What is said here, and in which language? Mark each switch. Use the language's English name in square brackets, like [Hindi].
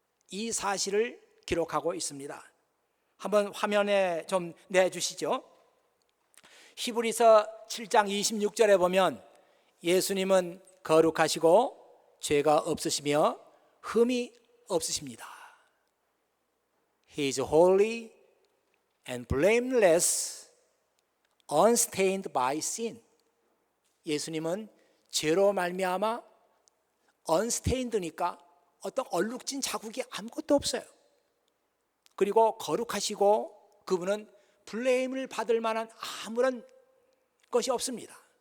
[Korean] 이 사실을 기록하고 있습니다. 한번 화면에 좀 내주시죠. 히브리서 7장 26절에 보면 예수님은 거룩하시고 죄가 없으시며 흠이 없으십니다. [English] He is holy and blameless, unstained by sin. [Korean] 예수님은 죄로 말미암아 unstained니까 어떤 얼룩진 자국이 아무것도 없어요. 그리고 거룩하시고 그분은 블레임을 받을 만한 아무런 것이 없습니다.